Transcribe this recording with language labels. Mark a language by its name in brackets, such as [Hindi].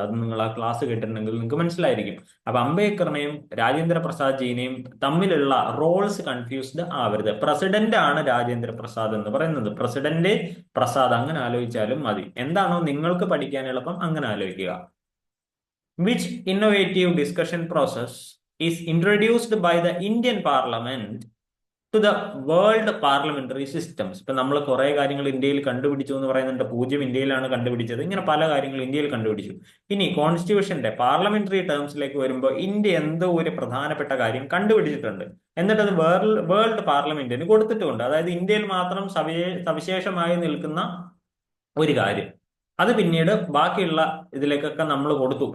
[Malayalam] അത് നിങ്ങൾ ആ ക്ലാസ് കേട്ടിട്ടുണ്ടെങ്കിൽ നിങ്ങൾക്ക് മനസ്സിലായിരിക്കും. അപ്പൊ അംബേദ്കറിനെയും രാജേന്ദ്ര പ്രസാദ് ജിനെയും തമ്മിലുള്ള റോൾസ് കൺഫ്യൂസ്ഡ് ആവരുത്. പ്രസിഡന്റ് ആണ് രാജേന്ദ്ര പ്രസാദ് എന്ന് പറയുന്നത്. പ്രസിഡന്റ് പ്രസാദ് അങ്ങനെ ആലോചിച്ചാലും മതി. എന്താണോ നിങ്ങൾക്ക് പഠിക്കാൻ എളുപ്പം അങ്ങനെ ആലോചിക്കുക. [English] Which innovative discussion process is introduced by the Indian Parliament to the world parliamentary systems? [Malayalam] ഇപ്പൊ നമ്മൾ കുറെ കാര്യങ്ങൾ ഇന്ത്യയിൽ കണ്ടുപിടിച്ചു എന്ന് പറയുന്നുണ്ട്. 0 ഇന്ത്യയിലാണ് കണ്ടുപിടിച്ചത്. ഇങ്ങനെ പല കാര്യങ്ങൾ ഇന്ത്യയിൽ കണ്ടുപിടിച്ചു. ഇനി കോൺസ്റ്റിറ്റ്യൂഷന്റെ പാർലമെന്ററി ടേംസിലേക്ക് വരുമ്പോൾ ഇന്ത്യ എന്തോ ഒരു പ്രധാനപ്പെട്ട കാര്യം കണ്ടുപിടിച്ചിട്ടുണ്ട്, എന്നിട്ട് അത് വേൾഡ് പാർലമെന്റിന് കൊടുത്തിട്ടുമുണ്ട്. അതായത് ഇന്ത്യയിൽ മാത്രം സവിശേഷമായി നിൽക്കുന്ന ഒരു കാര്യം, അത് പിന്നീട് ബാക്കിയുള്ള ഇതിലേക്കൊക്കെ നമ്മൾ കൊടുത്തു.